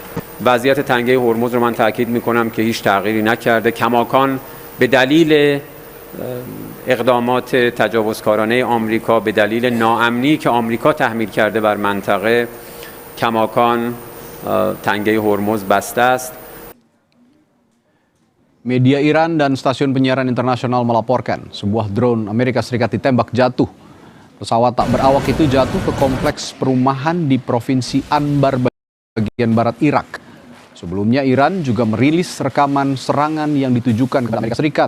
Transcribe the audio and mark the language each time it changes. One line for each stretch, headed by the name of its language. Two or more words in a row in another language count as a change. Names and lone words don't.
Persian: وضعیت تنگه هرمز رو من تاکید میکنم که هیچ تغییری نکرده. کماکان به دلیل اقدامات تجاوزکارانه آمریکا، به دلیل ناامنی که آمریکا تحمیل کرده بر منطقه، کماکان تنگه هرمز بسته است.
Indonesian: Media Iran dan stasiun penyiaran internasional melaporkan sebuah drone Amerika Serikat ditembak jatuh. Pesawat tak berawak itu jatuh ke kompleks perumahan di Provinsi Anbar bagian barat Irak. Sebelumnya Iran juga merilis rekaman serangan yang ditujukan kepada Amerika Serikat.